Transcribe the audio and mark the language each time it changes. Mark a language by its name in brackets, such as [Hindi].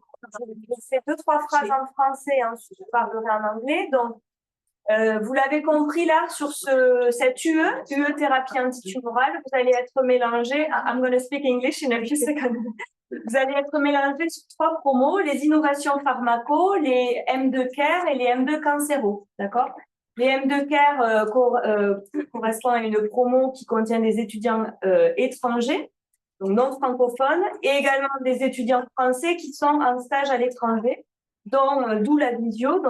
[French] Je fais 2-3 phrases en français et ensuite je parlerai en anglais. Donc, vous l'avez compris là, sur cette UE thérapie antitumorale, vous allez être mélangé. [English] I'm going to speak English in a few seconds. [French] Vous allez être mélangé sur 3 promos, les innovations pharmaco, les M2 Care et les M2 cancéro. D'accord? Les M2 Care correspondent à une promo qui contient des étudiants étrangers, donc non francophones, et également des étudiants français qui sont en stage à l'étranger, d'où la visio.